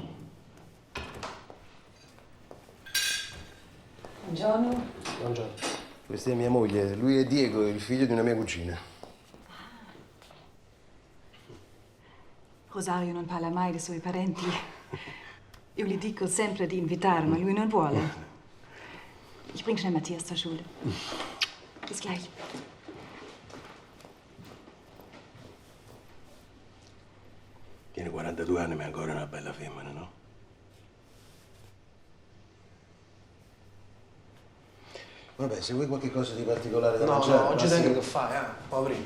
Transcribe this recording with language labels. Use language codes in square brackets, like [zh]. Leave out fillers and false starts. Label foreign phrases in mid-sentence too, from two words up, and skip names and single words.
[it] Buongiorno. Buongiorno. Questa è mia moglie. Lui è Diego, il figlio di una mia cugina. Rosario non parla mai dei suoi parenti. Io gli dico sempre di invitare, ma lui non vuole. [de] Ich bring schnell Matthias zur Schule. Bis gleich. [it] Tiene 42 anni, ma è ancora una bella femmina, no? Vabbè, se vuoi qualche cosa di particolare da mangiare... No, oggi tengo che fai, poverino.